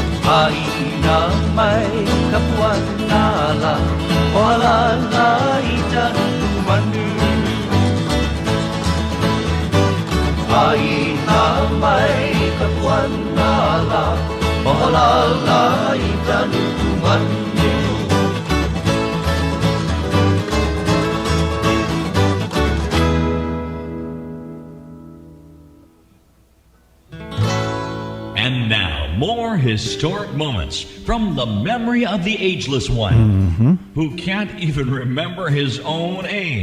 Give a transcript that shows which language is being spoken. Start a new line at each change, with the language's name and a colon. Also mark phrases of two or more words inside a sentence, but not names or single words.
Hawaiian: Haina mai kapuana la Ola la ita manu Haina mai kapuana la Ola la ita manu
English: And now, more historic moments from the memory of the ageless one, who can't even remember his own age.